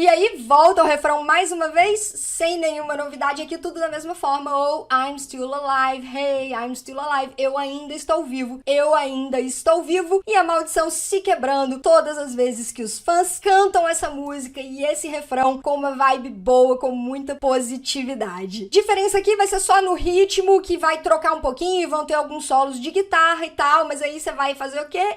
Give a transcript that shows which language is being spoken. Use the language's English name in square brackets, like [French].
[Portuguese] E aí volta o refrão mais uma vez, sem nenhuma novidade aqui, tudo da mesma forma. [English] Oh, I'm still alive, hey, I'm still alive. [Portuguese] Eu ainda estou vivo, eu ainda estou vivo. E a maldição se quebrando todas as vezes que os fãs cantam essa música e esse refrão com uma vibe boa, com muita positividade. Diferença aqui vai ser só no ritmo, que vai trocar um pouquinho, vão ter alguns solos de guitarra e tal, mas aí você vai fazer o quê?